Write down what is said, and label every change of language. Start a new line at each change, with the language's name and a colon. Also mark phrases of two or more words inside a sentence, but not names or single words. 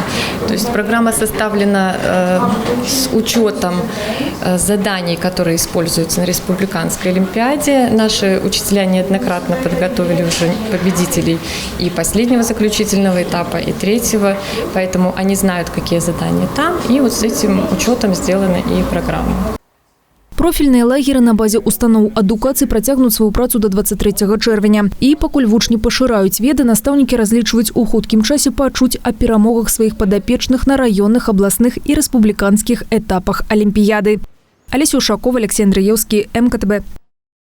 Russian: То есть программа составлена с учетом заданий, которые используются на республиканской олимпиаде. Наши учителя неоднократно подготовили уже победителей и последнего заключительного этапа, и третьего, поэтому они знают, какие задания там, и вот с этим учетом сделана и программа.
Belarusian: Профільныя лагеры на базе устаноў адукацыі працягнуць сваю працу да 23 чэрвеня. І пакуль вучні пашыраюць веды, настаўнікі разлічваюць у хуткім часе пачуць о перамогах сваіх падапечных на раённых, абласных і рэспубліканскіх этапах алімпіяды. Алеся Ушакова, Алексей Андреевский, МКТБ.